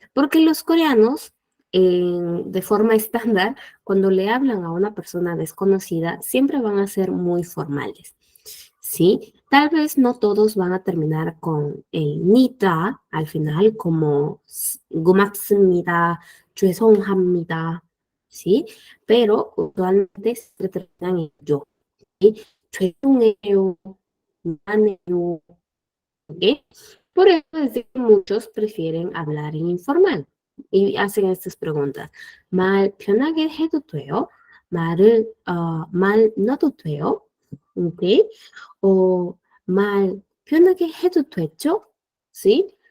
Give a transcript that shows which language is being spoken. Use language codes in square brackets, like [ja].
[es] Porque los coreanos, de forma estándar, cuando le hablan a una persona desconocida, siempre van a ser muy formales. ¿Sí? Tal vez no todos van a terminar con el nita al final, como [ko] 고맙습니다, 죄송합니다, [es] ¿sí? Pero usualmente se terminan en yo. ¿Sí? [ko] 죄송해요, 미안해요, ¿ok? [es] Por eso es que muchos prefieren hablar en informal y hacen estas preguntas. [ko] 말 편하게 해도 돼요? 말 넣어도 돼요? ¿Ok? O 말 편하게 해도 되죠? ¿Sí?